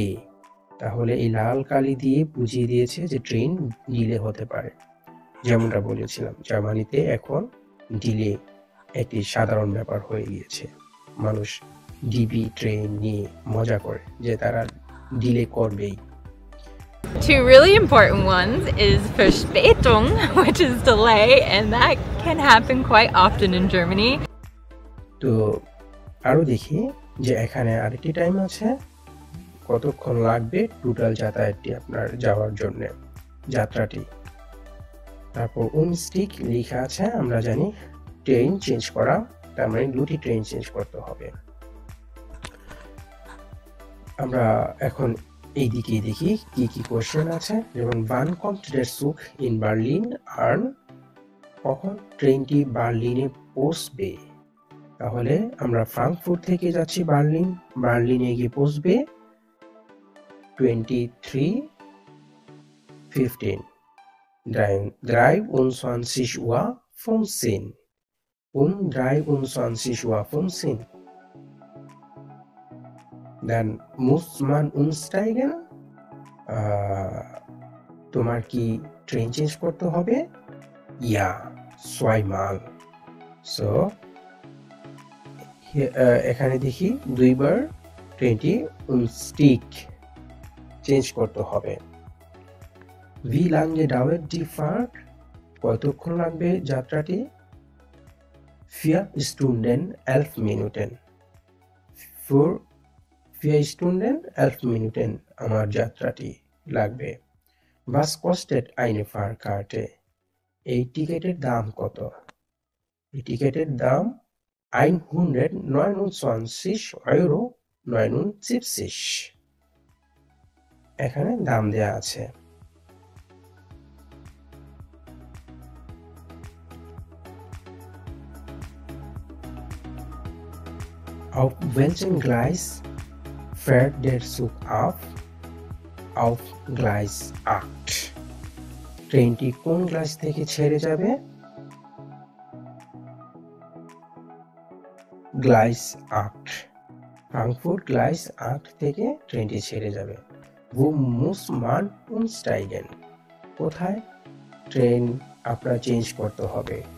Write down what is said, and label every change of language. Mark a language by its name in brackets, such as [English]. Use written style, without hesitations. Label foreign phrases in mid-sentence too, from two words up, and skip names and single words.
[Bangla] তাহলে এই লাল কালি দিয়ে বুঝিয়ে দিয়েছে যে ট্রেন ডিলে হতে পারে। যেমনটা বলেছিলাম, জার্মানিতে এখন ডিলে একটি সাধারণ ব্যাপার হয়ে গিয়েছে। মানুষ ডিবি ট্রেন নিয়ে মজা করে যে তারা ডিলে করবেই। [English] Two really important ones is Verspätung, which is delay, and that can happen quite often in Germany. [Bangla] তো আরো দেখি যে এখানে আরেকটি টাইম আছে, কতক্ষণ লাগবে টোটাল যাতায়াতটি আপনার যাওয়ার জন্য যাত্রাটি। তারপর উমস্টিক লেখা আছে, আমরা জানি [English] train change [Bangla] করা, তার মানে দুটি [English] train change [Bangla] করতে হবে। আমরা এখন এই দিকে দেখি কি কি কোশ্চেন আছে। [German] যেমন wann kommt der Zug in Berlin an? [Bangla] কখন ট্রেনটি বার্লিনে পৌঁছবে। তাহলে আমরা ফ্রাঙ্কফুর্ট থেকে যাচ্ছি বার্লিন, বার্লিনে গিয়ে পৌঁছবে 23:15, 23:15 Uhr 15, 23:15 Uhr 15. [German] Dann muss man umsteigen. [Bangla] তোমার কি [English] train change [Bangla] করতে হবে? [German] Ja, zweimal. [Bangla] So এখানে দেখি দুইবার ট্রেনটি umstieg চেঞ্জ করতে হবে। [German] Wie lange dauert die Fahrt? [Bangla] কতক্ষণ লাগবে যাত্রাটি? [German] 4 Stunden 11 Minuten. 4 Stunden 11 Minuten [Bangla] আমার যাত্রাটি লাগবে। [German] Was kostet eine Fahrkarte? [Bangla] এই টিকেটের দাম কত? এই টিকেটের দাম 129,79 €। এখানে দাম দেয়া আছে। [German] Auf welchem Gleis fährt der Zug ab? Auf Gleis 8. [Bangla] ট্রেনটি কোন গ্লাস থেকে ছেড়ে যাবে? গ্লাইস 8, ফ্রাঙ্কফুর্ট গ্লাইস 8 থেকে ট্রেনটি ছেড়ে যাবে। [German] Wo muss man umsteigen? [Bangla] কোথায় ট্রেন আপনার চেঞ্জ করতে হবে?